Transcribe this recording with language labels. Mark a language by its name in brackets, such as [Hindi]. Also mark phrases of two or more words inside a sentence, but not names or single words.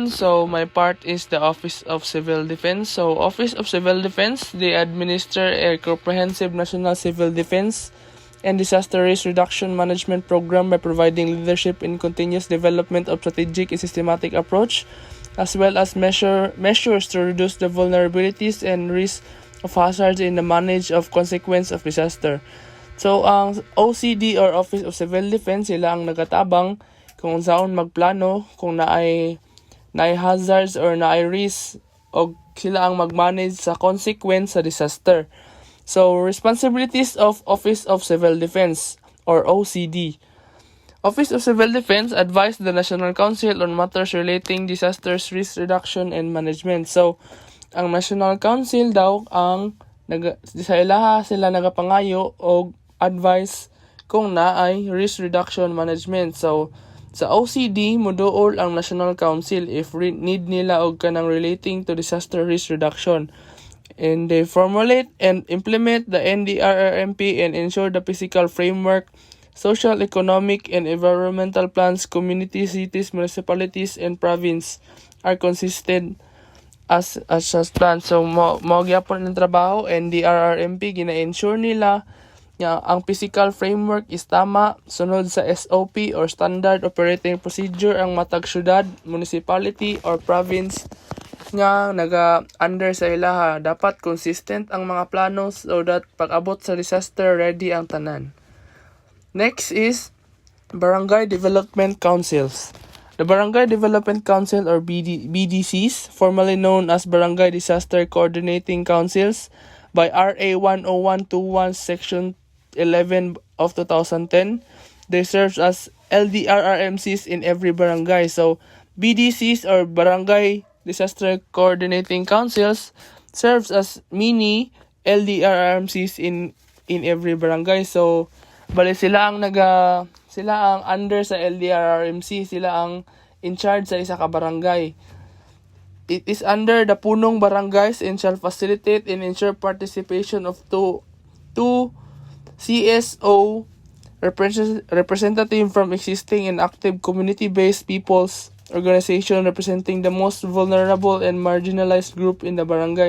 [English] So my part is the Office of Civil Defense. So Office of Civil Defense, they administer a comprehensive national civil defense and disaster risk reduction management program by providing leadership in continuous development of strategic and systematic approach, as well as measures to reduce the vulnerabilities and risk of hazards in the manage of consequence of disaster. [Cebuano] So ang OCD or Office of Civil Defense, sila ang nagatabang kung saan magplano kung naay hazards or naay risk o sila ang magmanage sa consequence sa disaster. [English] So responsibilities of Office of Civil Defense. or OCD. Office of Civil Defense advised the National Council on matters relating disasters risk reduction and management. So, [Cebuano] ang National Council daw ang sa ilaha sila nagapangayo og advice kung naay [English] risk reduction management. [Cebuano] So, sa OCD, moduol ang National Council if need nila og kanang [English] relating to disaster risk reduction. And they formulate and implement the NDRRMP and ensure the physical framework, social, economic, and environmental plans, communities, cities, municipalities, and province are consistent as plans. So, [Cebuano] mo gyapon ng trabaho, NDRRMP, gina-ensure nila nga ang [English] physical framework [Cebuano] is tama, sunod sa SOP or [English] Standard Operating Procedure [Cebuano] ang matag syudad, municipality, or province nga naga-under sa ilaha. Dapat consistent ang mga plano [English] so that [Cebuano] pag-abot sa disaster, ready ang tanan. [English] Next is Barangay Development Councils. The Barangay Development Council or BDCs, formerly known as Barangay Disaster Coordinating Councils by RA 10121 Section 11 of 2010, they serve as LDRRMCs in every barangay. So, BDCs or Barangay Disaster Coordinating Councils serves as mini LDRRMCs in every barangay. [Cebuano] So, bali sila ang under sa LDRRMC, sila ang [English] in charge [Cebuano] sa isa ka barangay. [English] It is under the punong barangays and shall facilitate and ensure participation of two CSO representative from existing and active community-based people's organization representing the most vulnerable and marginalized group in the barangay.